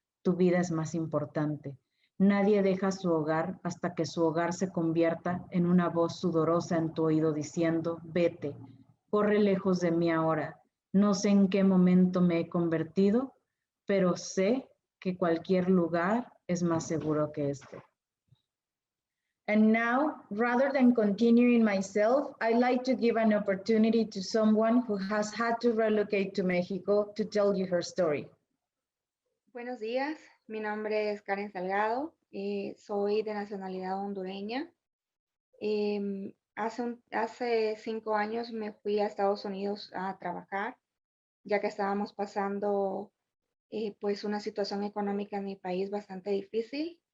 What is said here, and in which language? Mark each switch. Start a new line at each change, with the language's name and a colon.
Spanish: Tu vida es más importante. Nadie deja su hogar hasta que su hogar se convierta en una voz sudorosa en tu oído diciendo, vete, corre lejos de mí ahora. No sé en qué momento me he convertido, pero sé que cualquier lugar es más seguro que este.
English: And now, rather than continuing myself, I'd like to give an opportunity to someone who has had to relocate to Mexico to tell you her story.
Spanish: Buenos días, mi nombre es Karen Salgado, soy de nacionalidad hondureña. Hace 5 años me fui a Estados Unidos a trabajar, ya que estábamos pasando pues una situación económica en mi país bastante difícil.